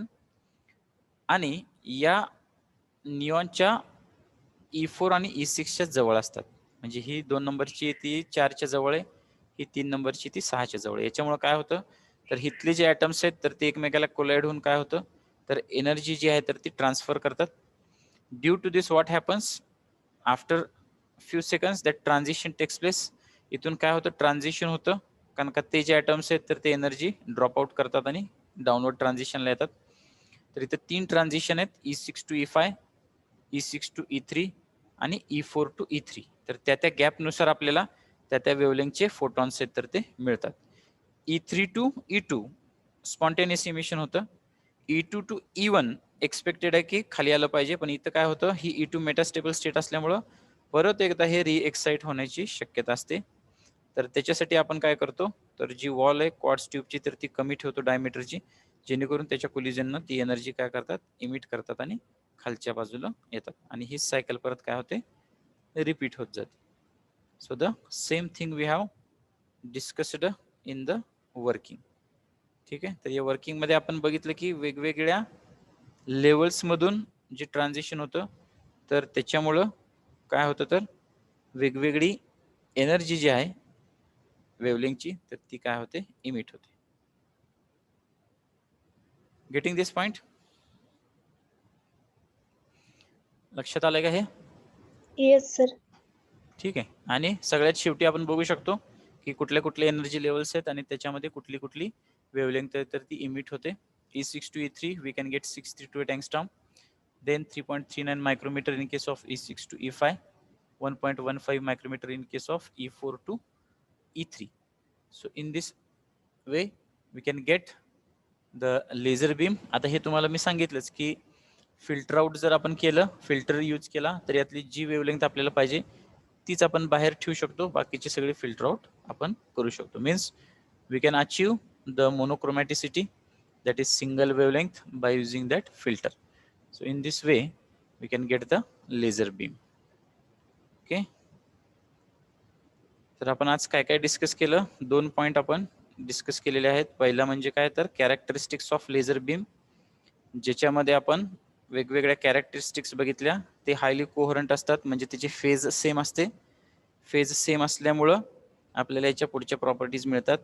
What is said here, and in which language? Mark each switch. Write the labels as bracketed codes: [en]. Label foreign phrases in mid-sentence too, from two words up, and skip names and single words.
[mr] आणि या निऑनच्या E4 आणि E6च्या जवळ असतात. म्हणजे ही 2 नंबरची ती 4च्या जवळ आहे, ही 3 नंबरची ती 6च्या जवळ आहे. याच्यामुळे काय होतं, तर इथले जे ॲटम्स आहेत तर ते एकमेकाला कोलाइड होऊन काय होतं, तर एनर्जी जी आहे तर ती ट्रान्सफर करतात. [en] due to this what happens, after few seconds that transition takes place. [mr] इथून काय होतं, ट्रान्झिशन होतं, कारण का ते जे ॲटम्स आहेत तर ते [en] energy drop out [mr] करतात आणि [en] downward transition [mr] येतात. तर इथे 3 ट्रान्झिशन आहेत, E6 to E5, E6 to E3 आणि E4 to E3. तर त्या गॅपनुसार आपल्याला त्या वेवलेंगचे फोटॉन्स आहेत तर ते मिळतात. E3 to E2 [en] spontaneous emission [mr] होतं. E2 to E1 एक्सपेक्टेड आहे की खाली आलं पाहिजे, पण इथं काय होतं, ही E2 [en] metastable state [mr] असल्यामुळं परत एकदा हे रिएक्साइट होण्याची शक्यता असते. तर त्याच्यासाठी आपण काय करतो, तर जी वॉल आहे [en] quartz tube [mr] तर ती कमी ठेवतो डायमीटरची, जेणेकरून त्याच्या कोलिजननं ती एनर्जी काय करतात, इमिट करतात आणि खालच्या बाजूला येतात, आणि ही सायकल परत काय होते, रिपीट होत जाते. [en] so the same thing we have discussed in the working. [mr] ठीक आहे, तर या वर्किंग मध्ये आपण बघितलं की वेगवेगळ्या लेवल्स मधून जे ट्रान्झिशन होतं तर त्याच्यामुळं काय होतं, तर वेगवेगळी एनर्जी जी आहे वेवलेंगची तर ती काय होते, इमिट होते. [en] getting this point, [mr] लक्षात आलंय का हे? [en] yes sir. [mr] ठीक आहे, आणि सगळ्यात शेवटी आपण बघू शकतो की कुठल्या कुठल्या [en] energy levels [mr] आहेत आणि त्याच्यामध्ये कुठली कुठली वेवलेंथ तर ती इमिट होते. [en] E6 to E3 we can get 632 angstrom, then 3.39 micrometer in case of E6 to E5, 1.15 micrometer in case of E4 to E3. So in this way we can get the laser beam. [mr] आता हे तुम्हाला मी सांगितलंच की [en] filter out [mr] जर आपण केलं, [en] filter use [mr] केला तर यातली जी वेवलेंथ आपल्याला पाहिजे तीच आपण बाहेर ठेवू शकतो, बाकीचे सगळे [en] filter out [mr] आपण करू शकतो. [en] means we can achieve the monochromaticity that is single wavelength by using that filter. So in this way we can get the laser beam. [mr] Okay, तर आपण आज काय काय डिस्कस केलं, 2 पॉइंट आपण डिस्कस केलेले आहेत. पहिला म्हणजे काय तर [en] characteristics of laser beam, [mr] ज्याच्यामध्ये आपण वेगवेगळ्या कॅरेक्टरिस्टिक्स बघितल्या. ते [en] highly coherent [mr] असतात, म्हणजे त्याची [en] phase same [mr] असते. [en] phase same [mr] असल्यामुळं आपल्याला याच्या पुढच्या प्रॉपर्टीज मिळतात.